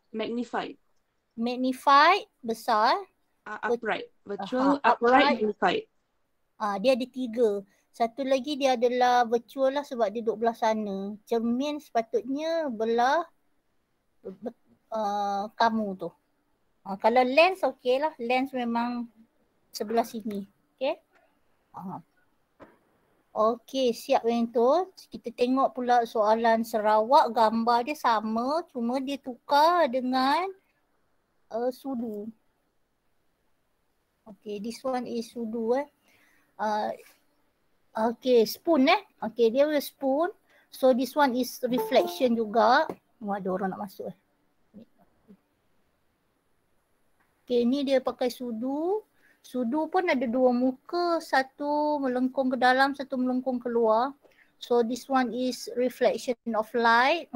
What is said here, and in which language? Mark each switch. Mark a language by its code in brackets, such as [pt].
[ms] dengan magnified besar. [en] Upright. Virtual, upright, magnified. [ms] Dia ada 3. Satu lagi dia adalah virtual lah sebab dia duduk belah sana. Cermin sepatutnya belah kamu tu. Kalau lens okey lah. Lens memang sebelah sini. Okay. Okey, siap yang tu. Kita tengok pula soalan Sarawak. Gambar dia sama. Cuma dia tukar dengan sudu. [en] Okay, this one is sudu okay, spoon Okay, [ms] dia spoon. [en] So this one is reflection [ms] juga. Ada orang nak masuk Okay, ni dia pakai sudu. Sudu pun ada dua muka. Satu melengkung ke dalam, satu melengkung keluar. [en] So this one is reflection of light.